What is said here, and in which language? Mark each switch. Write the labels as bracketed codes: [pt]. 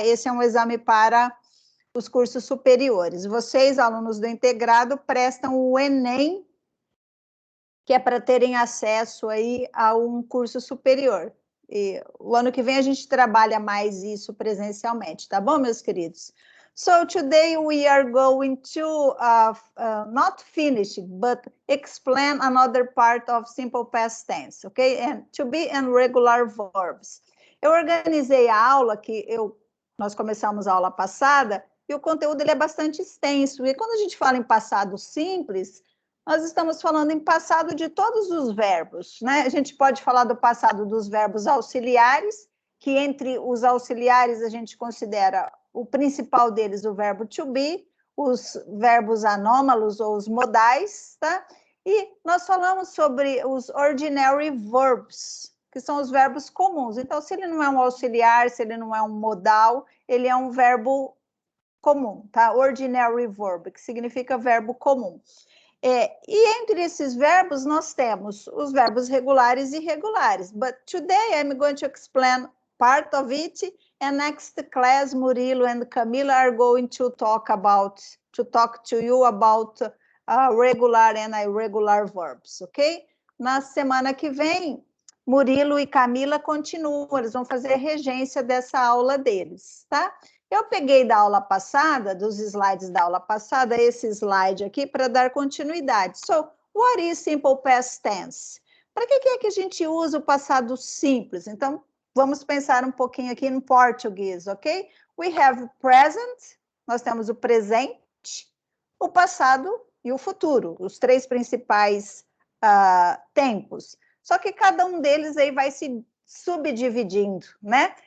[pt] Esse é um exame para os cursos superiores. Vocês, alunos do integrado, prestam o ENEM, que é para terem acesso aí a um curso superior. E o ano que vem a gente trabalha mais isso presencialmente, tá bom, meus queridos? [en] So today we are going to not finish, but explain another part of simple past tense, okay? And to be and regular verbs. [pt] Eu organizei a aula nós começamos a aula passada e o conteúdo ele é bastante extenso. E quando a gente fala em passado simples, nós estamos falando em passado de todos os verbos, né? A gente pode falar do passado dos verbos auxiliares, que entre os auxiliares a gente considera o principal deles o verbo to be, os verbos anômalos ou os modais, tá? E nós falamos sobre os [en] ordinary verbs, [pt] que são os verbos comuns. Então, se ele não é um auxiliar, se ele não é um modal, ele é um verbo comum, tá? [en] Ordinary verb, [pt] que significa verbo comum. E entre esses verbos, nós temos os verbos regulares e irregulares. [en] But today I'm going to explain part of it, and next class, Murilo and Camila are going to talk to you about regular and irregular verbs, ok? [pt] Na semana que vem, Murilo e Camila continuam, eles vão fazer regência dessa aula deles, tá? Eu peguei da aula passada, dos slides da aula passada, esse slide aqui para dar continuidade. So, what is simple past tense? Para que é que a gente usa o passado simples? Então, vamos pensar um pouquinho aqui em português, ok? [en] We have present, [pt] nós temos o presente, o passado e o futuro, os 3 principais tempos. Só que cada um deles aí vai se subdividindo, né?